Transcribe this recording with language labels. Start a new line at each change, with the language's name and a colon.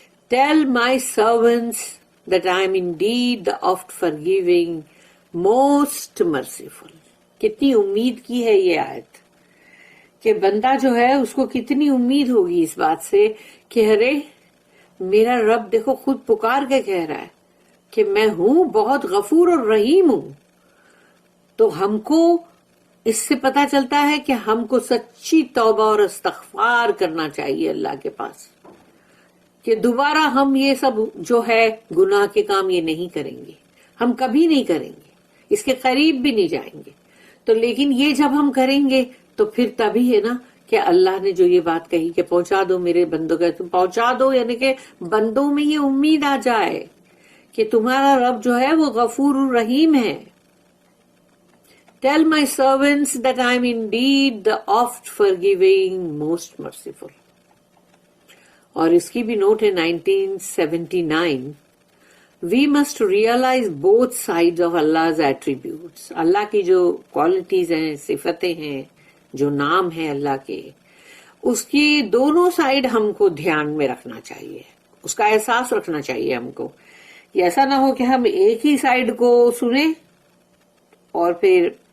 English: Tell my servants that I am indeed the oft forgiving, most merciful.
Urdu: کتنی امید کی ہے یہ آیت, کہ بندہ جو ہے اس کو کتنی امید ہوگی اس بات سے کہ ارے میرا رب دیکھو خود پکار کے کہہ رہا ہے کہ میں ہوں بہت غفور اور رحیم ہوں. تو ہم کو اس سے پتا چلتا ہے کہ ہم کو سچی توبہ اور استغفار کرنا چاہیے اللہ کے پاس, کہ دوبارہ ہم یہ سب جو ہے گناہ کے کام یہ نہیں کریں گے, ہم کبھی نہیں کریں گے, اس کے قریب بھی نہیں جائیں گے. تو لیکن یہ جب ہم کریں گے تو پھر تبھی ہے نا کہ اللہ نے جو یہ بات کہی کہ پہنچا دو میرے بندوں کا, تم پہنچا دو یعنی کہ بندوں میں یہ امید آ جائے کہ تمہارا رب جو ہے وہ غفور الرحیم ہے.
English: Tell my servants that I am indeed the oft forgiving, most merciful.
Urdu: اور اس کی بھی نوٹ ہے 1979.
English: We must realize both sides of Allah's attributes.
Urdu: اللہ کی جو کوالٹیز ہیں, صفتیں ہیں, جو نام ہیں اللہ کے, اس کی دونوں سائڈ ہم کو دھیان میں رکھنا چاہیے, اس کا احساس رکھنا چاہیے ہم کو. یہ ایسا نہ ہو کہ ہم ایک ہی سائڈ کو سنیں اور پھر